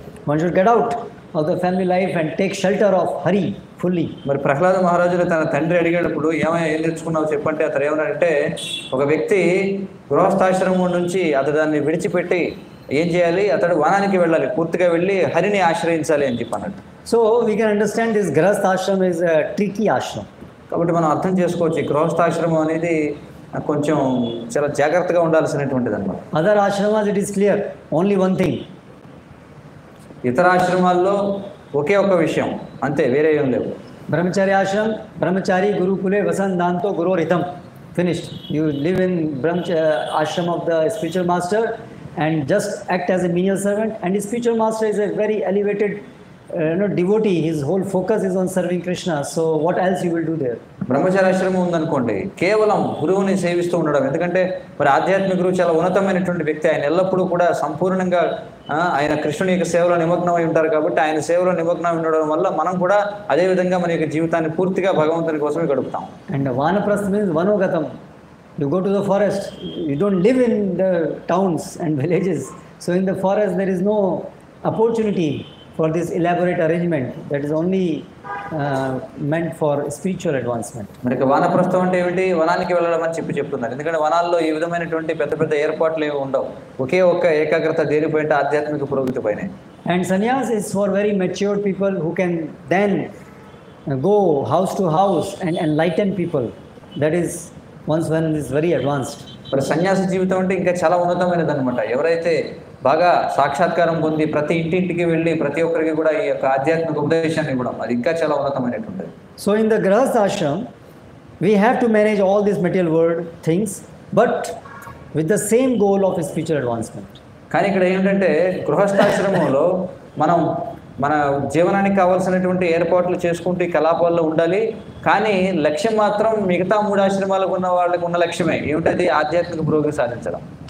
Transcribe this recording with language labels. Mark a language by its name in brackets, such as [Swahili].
[English] One should get out of the family life and take shelter of Hari fully. [Telugu] మరి ప్రహ్లాద మహారాజులు తన తండ్రి అడిగేటప్పుడు ఏం నేర్చుకున్నావు చెప్పంటే అతను ఏమన్నాడంటే ఒక వ్యక్తి గృహస్థాశ్రమం నుంచి అతడు దాన్ని విడిచిపెట్టి ఏం చేయాలి, అతడు వనానికి వెళ్ళాలి, పూర్తిగా వెళ్ళి హరిని ఆశ్రయించాలి అని చెప్పి అన్నట్టు. [English] So we can understand this Grahastha ashram is a tricky ashram. [Telugu] కాబట్టి మనం అర్థం చేసుకోవచ్చు ఈ గృహస్థాశ్రమం అనేది కొంచెం చాలా జాగ్రత్తగా ఉండాల్సినటువంటిది అన్నమాట. [English] Other ashramas it is clear, only one thing. [Telugu] ఇతర ఆశ్రమాల్లో ఒకే ఒక విషయం అంతే, వేరే ఏం లేవు. [Sanskrit] Brahmacharya ashram, brahmachari gurukule vasandanto guroritam. [English] Finished. You live in ashram of the spiritual master and just act as a menial servant, and his spiritual master is a very elevated devotee. His whole focus is on serving Krishna. So what else you will do there? [Telugu] బ్రహ్మచారాశ్రమం ఉందనుకోండి, కేవలం గురువుని సేవిస్తూ ఉండడం. ఎందుకంటే మరి ఆధ్యాత్మిక గురువు చాలా ఉన్నతమైనటువంటి వ్యక్తి, ఆయన ఎల్లప్పుడూ కూడా సంపూర్ణంగా ఆయన కృష్ణుని యొక్క సేవలో నిమగ్నమై ఉంటారు. కాబట్టి ఆయన సేవలో నిమగ్నం ఉండడం వల్ల మనం కూడా అదే విధంగా మన యొక్క జీవితాన్ని పూర్తిగా భగవంతుని కోసమే గడుపుతాం. [English] And Vanaprastha means Vanogatam. You go to the forest. You don't live in the towns and villages. So in the forest there is no opportunity for this elaborate arrangement that is only meant for spiritual advancement. [Telugu] మరి వానప్రస్థం అంటే ఏమిటి, వనానికి వెళ్ళడం అని చెప్తున్నారు. ఎందుకంటే వనాల్లో ఈ విధమైనటువంటి పెద్ద పెద్ద ఏర్పాట్లు ఏమి ఉండవు, ఒకే ఒక్క ఏకాగ్రత దేనిపైన, ఆధ్యాత్మిక పురోగతి పైన. [English] And sannyas is for very matured people who can then go house to house and enlighten people. That is once one is very advanced. [Telugu] మరి సన్యాస జీవితం అంటే ఇంకా చాలా ఉన్నతమైనది అనమాట. ఎవరైతే బాగా సాక్షాత్కారం పొంది ప్రతి ఇంటింటికి వెళ్ళి ప్రతి ఒక్కరికి కూడా ఈ యొక్క ఆధ్యాత్మిక ఉపదేశాన్ని ఇవ్వడం, అది ఇంకా చాలా ఉన్నతమైనటువంటిది. [English] So in the Grahastha ashram, we have to manage all these material world things, but with the same goal of spiritual advancement. [Telugu] కానీ ఇక్కడ ఏంటంటే గృహస్థాశ్రమంలో మనం మన జీవనానికి కావాల్సినటువంటి ఏర్పాట్లు చేసుకుంటూ ఈ కలాపాల్లో ఉండాలి. కానీ లక్ష్యం మాత్రం మిగతా 3 ఆశ్రమాలకు ఉన్న వాళ్ళకి ఉన్న లక్ష్యమే ఏమిటది, ఆధ్యాత్మిక పురోగతి సాధించడం.